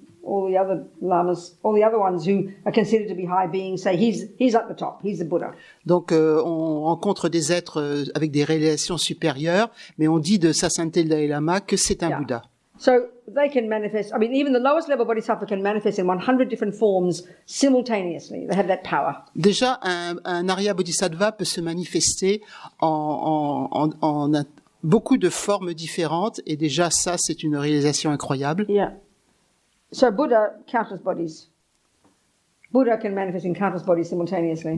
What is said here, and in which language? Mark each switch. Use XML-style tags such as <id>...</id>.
<en>All the other lamas, all the other ones who are considered to be high beings say he's at the top, he's the Buddha.</en> <fr>Donc on rencontre des êtres avec des réalisations supérieures, mais on dit de Sa Sainteté le Dalai Lama que c'est un Bouddha.</fr> <en>So they can manifest, I mean, even the lowest level bodhisattva can manifest in 100 different forms simultaneously. They have that power.</en> <fr>Déjà, un Arya Bodhisattva peut se manifester en beaucoup de formes différentes, et déjà ça, c'est une réalisation incroyable.</fr> <en>Yeah. So Buddha, countless bodies. Buddha can manifest in countless bodies simultaneously.</en>